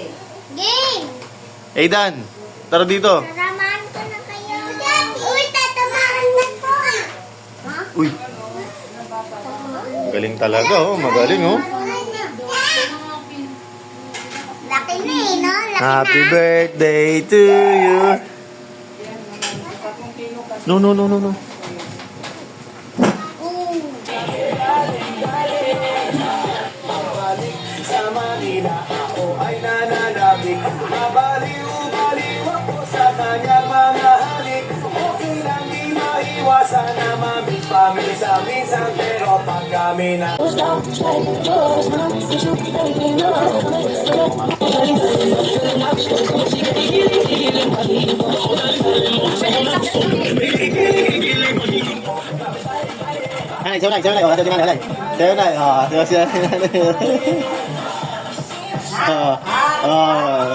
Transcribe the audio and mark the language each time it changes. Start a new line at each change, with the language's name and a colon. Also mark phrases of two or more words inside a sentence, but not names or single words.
Filipino: Aidan, tara dito. Tatamaan ko na kayo. Uy, tatamaan na ko. Uy. Galing talaga, oh. Magaling, oh. Laki na eh, no? Laki
English: Happy
Filipino: na.
English: birthday to you. No, no, no, no, no.
Filipino: Sa Manila ako ay nananabik. Mabaliw-baliw ako sa kanyang mga halik. Okay lang di maiwasan na mamiss paminsan-minsan. Pero pag kami na
Vietnamese: Này, chỗ này, chỗ này, ở đây, chỗ này, này. Chỗ này, chỗ này.